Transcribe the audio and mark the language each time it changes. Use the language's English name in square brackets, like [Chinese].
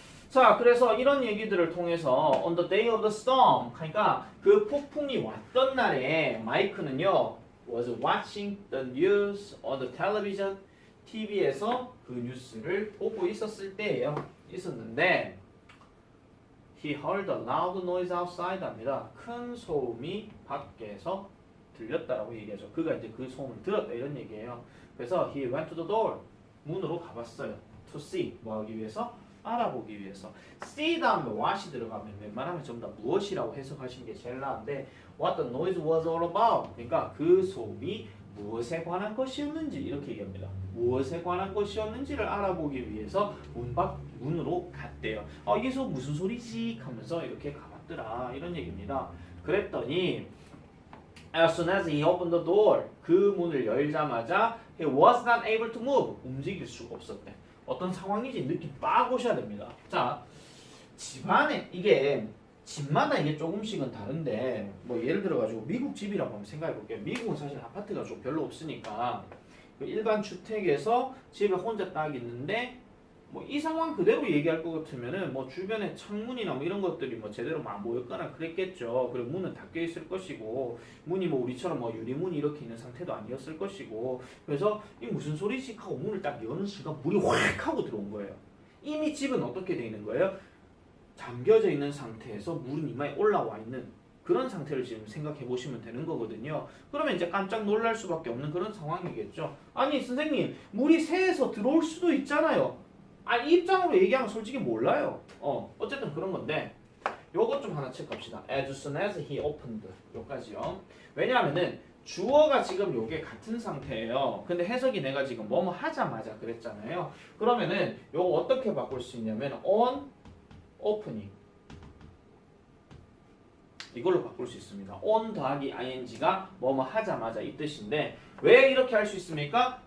[Korean] 자, 그래서 이런 얘기들을 통해서 [English] on the day of the storm [Korean] 그러니까 그 폭풍이 왔던 날에 마이크는요 [English] was watching the news on the television TV [Korean] 에서 그 뉴스를 보고 있었을 때예요. 있었는데 [English] he heard a loud noise outside [Korean] 합니다. 큰 소음이 밖에서 들렸다라고 얘기하죠. 그가 이제 그 소음을 들었다 이런 얘기예요. [English] 그래서 he went to the door. [Korean] 문으로 가봤어요. to see. 뭐 하기 위해서? 알아보기 위해서. see 다음에 what이 들어가면 웬만하면 전부 다 무엇이라고 해석하시는 게 제일 나은데 [English] what the noise was all about. [Korean] 그러니까 그 소음이 무엇에 관한 것이었는지 이렇게 얘기합니다. 무엇에 관한 것이었는지를 알아보기 위해서 문으로 갔대요. 이게 무슨 소리지? 하면서 이렇게 가봤더라 이런 얘기입니다. 그랬더니 [English] as soon as he opened the door [Korean] 그 문을 열자마자 [English] he was not able to move [Korean] 움직일 수가 없었대. 어떤 상황인지 느낌 빡 오셔야 됩니다. 자, 집안에 이게 집마다 이게 조금씩은 다른데 뭐 예를 들어 가지고 미국 집이라고 한번 생각해 볼게요. 미국은 사실 아파트가 좀 별로 없으니까 그 일반 주택에서 집에 혼자 딱 있는데 뭐 이 상황 그대로 얘기할 것 같으면은 뭐 주변에 창문이나 뭐 이런 것들이 뭐 제대로 막 모였거나 그랬겠죠. 그리고 문은 닫혀 있을 것이고 문이 뭐 우리처럼 뭐 유리문이 이렇게 있는 상태도 아니었을 것이고 그래서 이 무슨 소리지 하고 문을 딱 여는 순간 물이 확 하고 들어온 거예요. 이미 집은 어떻게 돼 있는 거예요? 잠겨져 있는 상태에서 물은 이마에 올라와 있는 그런 상태를 지금 생각해 보시면 되는 거거든요. 그러면 이제 깜짝 놀랄 수밖에 없는 그런 상황이겠죠. 아니 선생님 물이 새에서 들어올 수도 있잖아요. 이 입장으로 얘기하면 솔직히 몰라요. 어쨌든 그런 건데 요것 좀 하나 체크합시다. [English] As soon as he opened [Korean] 요까지요. 왜냐하면은 주어가 지금 요게 같은 상태예요. 근데 해석이 내가 지금 뭐뭐 하자마자 그랬잖아요. 그러면은 요거 어떻게 바꿀 수 있냐면 on opening 이걸로 바꿀 수 있습니다. on 더하기 ing가 뭐뭐 하자마자 이 뜻인데 왜 이렇게 할 수 있습니까?